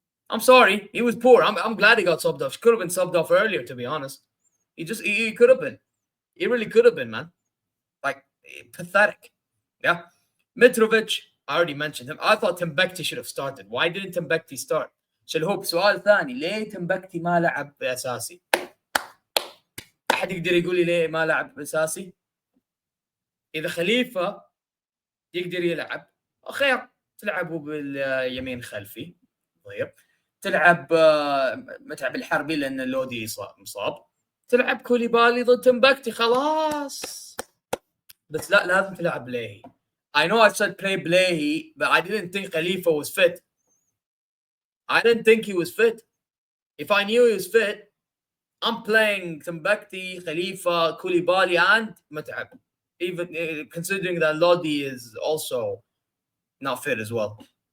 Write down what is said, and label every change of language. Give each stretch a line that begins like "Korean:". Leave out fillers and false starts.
English: I'm sorry. He was poor. I'm glad he got subbed off. He could have been subbed off earlier, to be honest. He could have been. He really could have been, man. Like, pathetic. Yeah. Mitrovic, I already mentioned him. I thought Timbekti should have started. Why didn't Timbekti start?
Arabic: شلهوب سؤال ثاني ليه تمبكتي ما لعب اساسي؟ احد يقدر يقول لي ليه ما لعب اساسي؟ اذا خليفه يقدر يلعب خير تلعبوا باليمين خلفي طيب تلعب متعب الحربي لان اللودي مصاب تلعب كوليبالي ضد تمبكتي خلاص بس لا لازم تلعب بلاهي.
English: I know I said play Blahy, but I didn't think Khalifa was fit. I didn't think he was fit. If I knew he was fit, I'm playing Timbekti, Khalifa, Koulibaly, and Mat'ab. Even considering that Lodi is also not fit as well.